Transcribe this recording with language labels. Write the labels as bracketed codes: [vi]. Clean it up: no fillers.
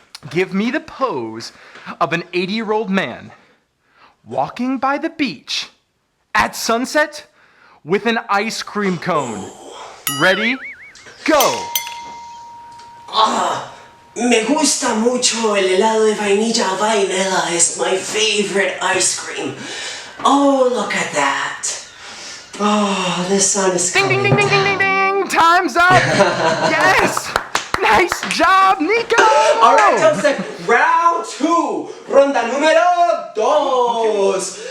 [en] Give me the pose of an 80-year-old man walking by the beach at sunset with an ice cream cone. Ready? Go! [es] Me gusta mucho el helado de vainilla. [en] Vanilla is my favorite ice cream. Oh, look at that. Oh, the sun is Ding, coming ding, ding, ding, ding, ding, ding. Time's up. Yes. Nice job, Nico. All right, Joseph, round two, [es] ronda número dos.